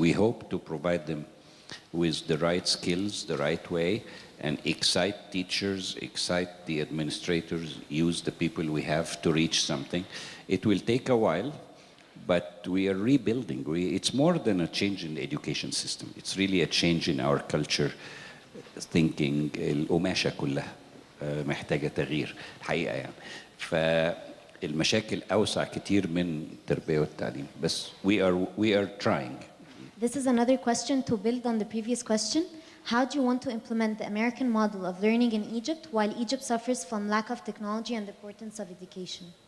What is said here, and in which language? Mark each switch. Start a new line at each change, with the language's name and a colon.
English: We hope to provide them with the right skills, the right way, and excite teachers, excite the administrators, use the people we have to reach something. It will take a while, but we are rebuilding. It's more than a change in the education system. It's really a change in our culture, thinking.
Arabic: القماشة كلها محتاجة تغيير الحقيقة يعني. فالمشاكل أوسع كتير من التربية والتعليم.
English: بس we are trying. This is another question to build on the previous question. How do you want to implement the American model of learning in Egypt while Egypt suffers from lack of technology and the importance of education?